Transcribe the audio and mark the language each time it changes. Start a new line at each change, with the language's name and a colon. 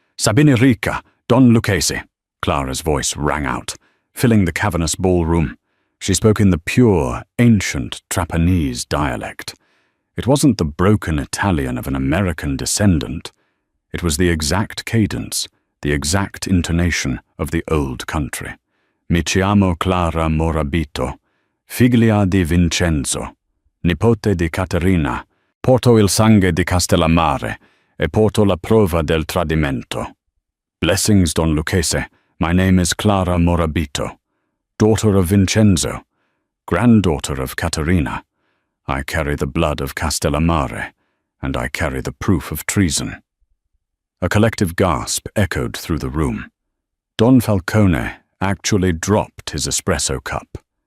Sicilian: "Sabine Rica,
English: Don Lucchesi," Clara's voice rang out, filling the cavernous ballroom. She spoke in the pure, ancient Trapanese dialect. It wasn't the broken Italian of an American descendant. It was the exact cadence, the exact intonation of the old country.
Italian: "Mi chiamo Clara Morabito, figlia di Vincenzo, nipote di Caterina, porto il sangue di Castellammare e porto la prova del tradimento.
English: Blessings, Don Lucchesi. My name is Clara Morabito. daughter of Vincenzo, granddaughter of Caterina. I carry the blood of Castellamare, and I carry the proof of treason." A collective gasp echoed through the room. Don Falcone actually dropped his espresso cup.